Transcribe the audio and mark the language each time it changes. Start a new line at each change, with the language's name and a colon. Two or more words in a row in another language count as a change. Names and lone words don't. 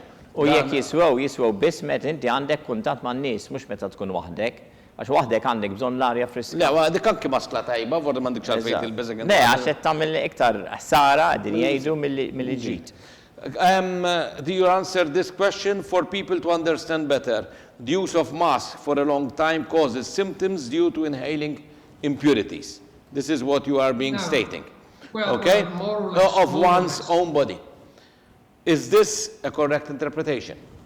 Maltese: U jekk jiswew biss meta inti għandek kuntatt man-nies, mhux meta tkun waħdek, għax waħdek għandek bżonn l-arja friska. Le, dik anki maskla tajba, forsi m'għandekx għalfejn il-beżeg. Le, għax qed tagħmel iktar ħsara qegħdin jgħidu milli ġid.
English: Do you answer this question for people to understand better? The use of masks for a long time causes symptoms due to inhaling impurities. This is what you are stating. Well, okay? More or less, of one's own body. Is this a correct interpretation?